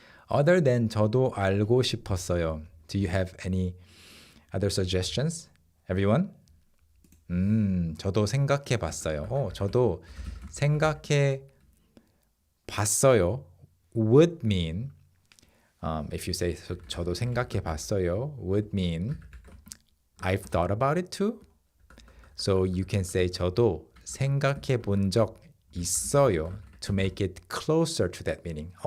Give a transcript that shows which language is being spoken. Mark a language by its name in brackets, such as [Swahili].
[English] Other than [Korean] 저도 알고 싶었어요. [English] Do you have any other suggestions? Everyone? [Korean] 저도 생각해 봤어요. 저도 생각해 봤어요. [English] Would mean, if you say [Korean] 저도 생각해 봤어요, [English] would mean I've thought about it too. So you can say [Korean] 저도 생각해 본 적 있어요. [English] To make it closer to that meaning.